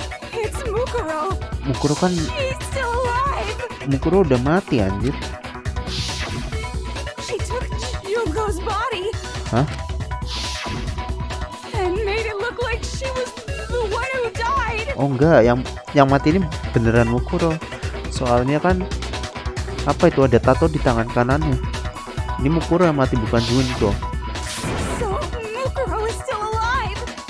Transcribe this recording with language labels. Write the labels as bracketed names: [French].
[English] It's Mukuro. [Indonesian] Mukuro kan, [English] She's still alive. [Indonesian] Mukuro udah mati anjir. [English] She took Junko's body Hah? and made it look like she was the one who died. [Indonesian] Oh enggak, yang mati ini beneran Mukuro. Soalnya kan apa itu, ada tato di tangan kanannya. Ini Mukuro yang mati, bukan Junko. [English] So Mukuro is still alive.